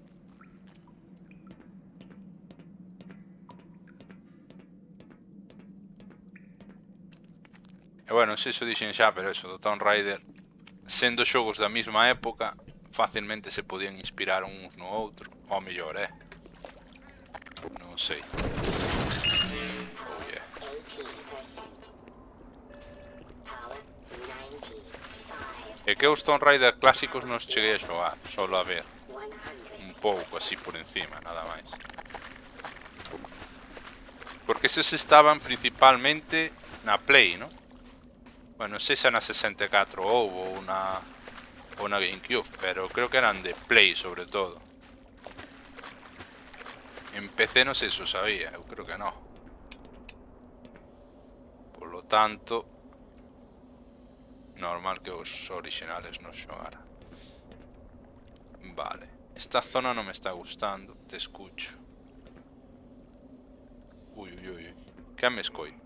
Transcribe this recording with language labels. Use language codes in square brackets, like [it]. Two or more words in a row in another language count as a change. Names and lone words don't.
[gl] E bueno, non sei se o dixen xa, pero eso, do Tomb Raider, sendo xogos da mesma época, facilmente se podían inspirar uns no outro. Ou mellor, non sei. [en] Oh yeah. 18%. Power 95. [gl] É que os Tomb Raider clásicos non os cheguei a xogar, solo a ver 100. un pouco así por encima, nada máis. Porque eses estaban principalmente na Play, ¿no? Bueno, non sei se na 64 ou na GameCube, pero creo que eran de Play sobre todo. En PC non sei se o sabía, eu creo que non. [es] Por lo tanto, [gl] normal que os originales non xogara. Vale, esta zona non me está gustando, [es] te escucho. Ui, ui, ui, [gl] que me escoito?